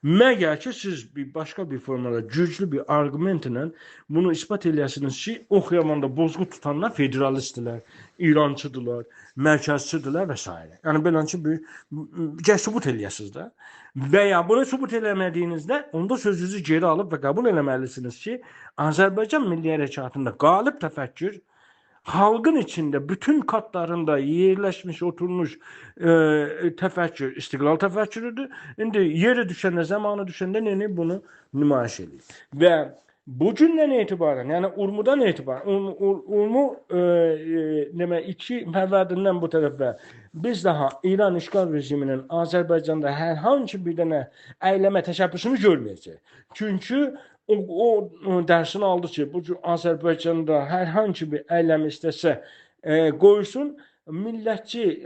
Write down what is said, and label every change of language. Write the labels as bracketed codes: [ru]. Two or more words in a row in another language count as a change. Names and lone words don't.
[az] Məgər ki, siz başqa bir formada güclü bir arqumentlə bunu isbat eləyəsiniz ki, Oxyavanda bozgu tutanlar federalistdirlər, İrançıdırlar, mərkəzçidirlər və s. Yəni beləncə bir sübut eləyəsiniz də. Və ya bunu sübut eləmədiyinizdə onda sözünüzü geri alıb və qəbul eləməlisiniz ki, Azərbaycan Milli Hərəkatında qalib təfəkkür [tr] halkın içinde bütün katlarında yerleşmiş oturmuş tefekkür, istiklal tefekkürüdür. Şimdi yeri düşende, zamanı düşende ne bunu nümayiş ediyor. Ve bu günden itibaren yani Urmu'dan itibaren [az] Urmu iki Fərvərdindən bu tərəfə biz daha İran işgal rejiminin Azərbaycanda hər hansı bir dənə eyləmə təşəbbüsünü görməyəcək. Çünkü o dersini aldı ki, bu Azərbaycanda hər hansı bir eylem istəsə qoysun, millətçi,